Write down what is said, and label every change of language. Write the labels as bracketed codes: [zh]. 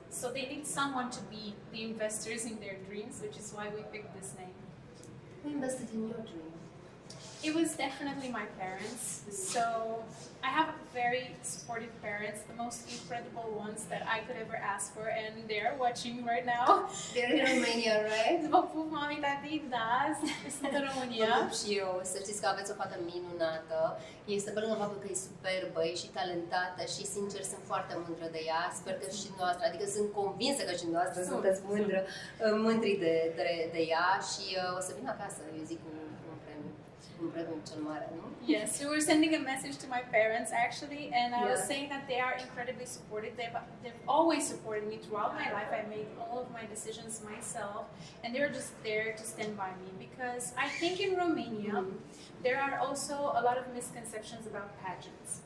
[en] So they need someone to be the investors in their dreams, which is why we picked this name. Who invested in your dream? It was definitely my parents. So I have very supportive parents, the most incredible ones that I could ever ask for, and they're watching right now. They're in Romania, right? [ro] Vă pup, mami, tati, da, sunt în România. Vă pup și eu, să știți că aveți o fată minunată. Este pe lângă faptul că e superbă, e și talentată și sincer sunt foarte mândră de ea. Sper că și noastră, adică sunt convinsă că și noastră sunteți mândri de ea și o să vin acasă, eu zic, un premiu cel mare, nu? [en] Yes, we were sending a message to my parents actually, and I was saying that they are incredibly supportive. They've always supported me throughout my life. I made all of my decisions myself, and they were just there to stand by me, because I think in Romania there are also a lot of misconceptions about pageants.